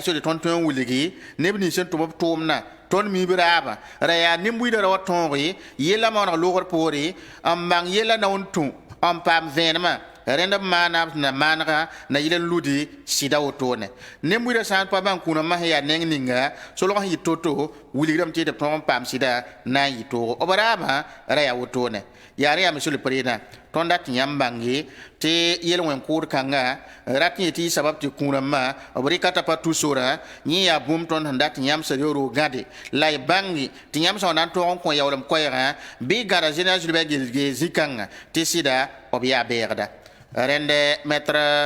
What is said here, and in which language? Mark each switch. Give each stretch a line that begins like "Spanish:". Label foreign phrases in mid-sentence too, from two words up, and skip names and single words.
Mossi: sode tõnd tõe n wilgi neb nins sẽn tʋm b tʋʋmdã tõnd miib raaba ra yaa nim-buiidã ra wa tõoge yella maooneg logr poore n bãng yella na n tũ n paam vẽenemã rẽnd b maana b na maanega na yɩl n ludi sɩda wotone nim-buiidã sã n pa bãng kũunã masã yaa neng ninga solg sẽn yɩ to-to wilgdame tɩ d tõog n paam sɩda na n yɩ toogo b raabã ra yaa wotone yaa rẽ yaa
French: monsieur le
Mossi: président tõnd dat tɩ yãmb bãnge tɩ yel-wẽn kʋʋd kãnga rat n yetɩ y sabab tɩ kũurãmbã b rɩkata pa tu sorã yẽ yaa bũmb tõnd sẽn dat tɩ yãmb sã reooro gãde la y bãnge tɩ yãmb sã wa na n tõog n kõ yaoolem koɛɛgã bɩ gãda général Gilbert Gelge zĩ-kãngã tɩ sɩda b yaa bɛɛgda rẽnd maître